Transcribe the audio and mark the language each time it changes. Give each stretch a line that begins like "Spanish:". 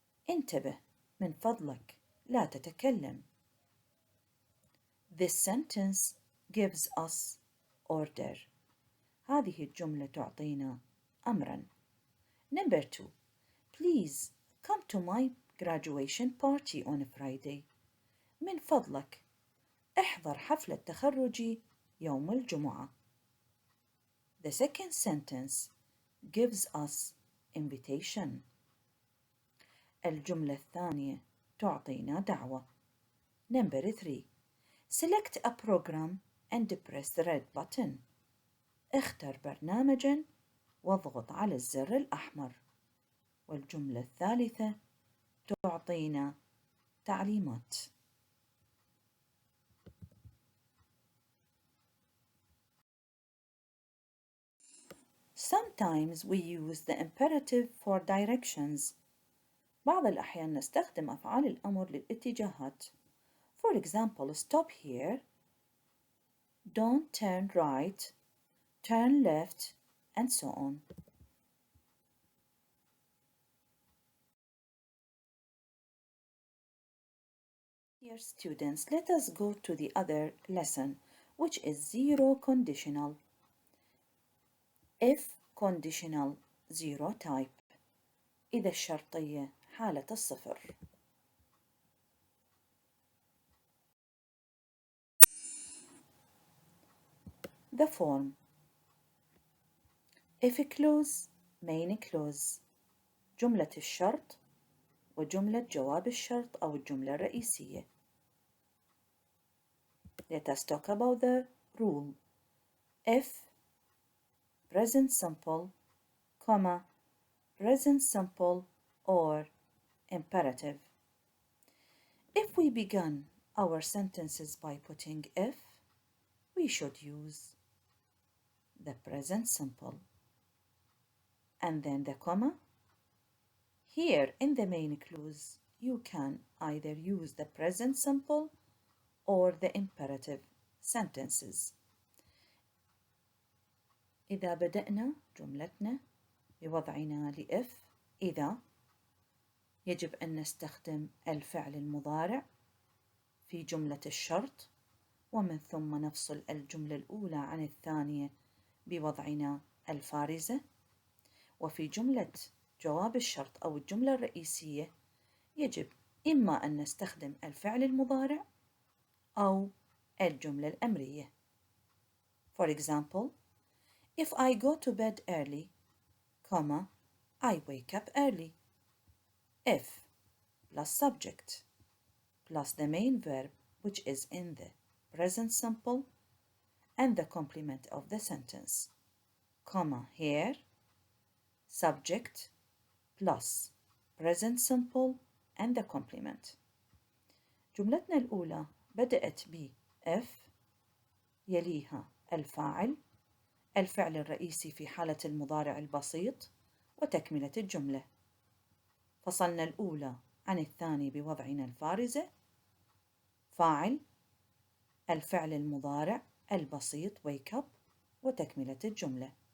Arabic: انتبه من فضلك لا تتكلم.
English: This sentence gives us order.
Arabic: هذه الجملة تعطينا أمراً. Number 2.
English: Please come to my graduation party on Friday.
Arabic: من فضلك احضر حفلة تخرجي يوم الجمعة.
English: The second sentence gives us invitation.
Arabic: الجملة الثانية تعطينا دعوة.
English: Number 3. Select a program and press the red button.
Arabic: اختر برنامجاً واضغط على الزر الأحمر. والجملة الثالثة تعطينا تعليمات.
English: Sometimes we use the imperative for directions.
Arabic: بعض الأحيان نستخدم أفعال الأمر للاتجاهات.
English: For example, stop here, don't turn right, turn left, and so on. Dear students, let us go to the other lesson, which is zero conditional. If conditional zero type.
Arabic: إذا الشرطية حالة الصفر.
English: The form. If clause, main clause.
Arabic: جملة الشرط وجملة جواب الشرط أو الجملة الرئيسية.
English: Let us talk about the rule. If present simple, comma, present simple or imperative. If we begin our sentences by putting if, we should use the present simple and then the comma. Here in the main clause, you can either use the present simple or the imperative sentences.
Arabic: إذا بدأنا جملتنا بوضعنا لإف إذا، يجب أن نستخدم الفعل المضارع في جملة الشرط، ومن ثم نفصل الجملة الأولى عن الثانية بوضعنا الفارزة. وفي جملة جواب الشرط أو الجملة الرئيسية يجب إما أن نستخدم الفعل المضارع أو الجملة الأمرية.
English: For example, if I go to bed early, comma, I wake up early. If plus subject plus the main verb, which is in the present simple, and the complement of the sentence, comma here, subject plus present simple and the complement.
Arabic: جملتنا الأولى بدأت ب if، يليها الفاعل، الفعل الرئيسي في حالة المضارع البسيط، وتكملة الجملة. فصلنا الأولى عن الثاني بوضعنا الفارزة، فاعل، الفعل المضارع البسيط
English: wake up،
Arabic: وتكملة الجملة.